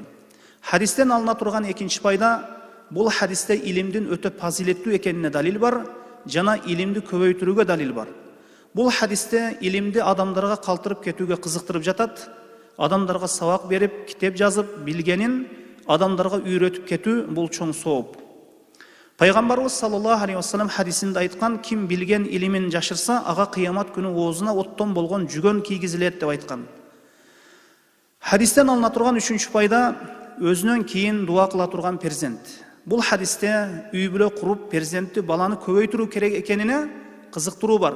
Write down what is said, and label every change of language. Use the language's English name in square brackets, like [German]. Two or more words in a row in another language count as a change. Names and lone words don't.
[Kyrgyz] Хадистен алына турган экинчи пайда, бул хадисте илимдин өтө фазилеттүү экенине далил бар, жана илимди көбөйтүүгө далил бар. Бул хадисте илимди адамдарга калтырып кетүүгө кызыктырып жатат, адамдарга сабак берип, китеп жазып, билгенин адамдарга үйрөтүп кетүү бул чоң сооп. Пайгамбарыбыз [Arabic] صلى الله عليه وسلم [Kyrgyz] хадисинде айткан: ким билген илимин жашырса, ага кыямат күнү оозуна оттон болгон жүгөн кийгизилет деп айткан. Хадистен алына турган үчүнчү пайда, өзүнөн кийин дуа кыла турган перзент. Бул хадисте үй бүлө куруп, перзентти, баланы көбөйтүрүү керек экенине кызыктыруу бар.